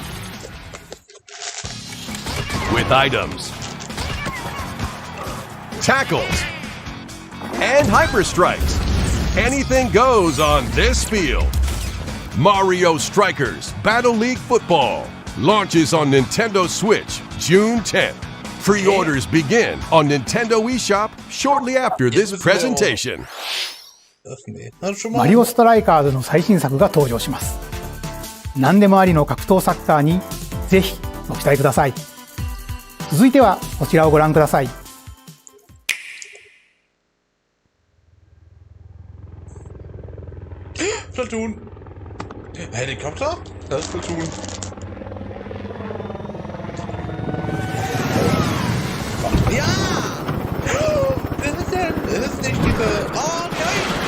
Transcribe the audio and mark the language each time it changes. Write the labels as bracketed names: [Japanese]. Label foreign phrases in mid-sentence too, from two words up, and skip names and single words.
[English] With items, tackles, and hyper strikes, anything goes on this field. Mario Strikers Battle League Football launches on Nintendo Switch June 10th. Pre-orders begin on Nintendo eShop shortly after this presentation. [Japanese] マリオストライカーズの最新作が登場します。何でもありの格闘サッカーにぜひご期待ください。続いてはこちらをご覧ください。 [German] Platoon. Helikopter? Das ist Platoon. Ja! Das ist der diese... Oh, nein!